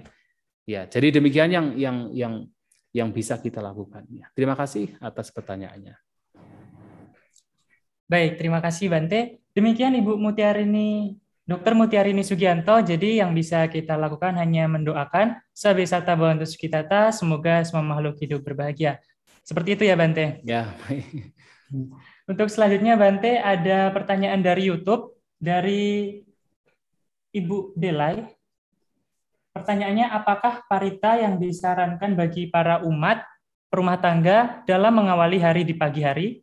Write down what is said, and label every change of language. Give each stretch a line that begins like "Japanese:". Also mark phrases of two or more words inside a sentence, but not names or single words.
Indonesian: Ya, jadi demikian yang bisa kita lakukan. Ya, terima kasih atas pertanyaannya. Baik, terima kasih Bante. Demikian Ibu Mutiarini, Dr. Mutiarini Sugianto. Jadi yang bisa kita lakukan hanya mendoakan
Pali: sabesata bhavantu sukhitata,
Indonesian: semoga semua makhluk hidup berbahagia. Seperti itu ya Bante. Ya. Untuk selanjutnya Bante ada pertanyaan dari YouTube dari Ibu Delay. Pertanyaannya, apakah parita yang disarankan bagi para umat rumah tangga dalam mengawali hari di pagi hari?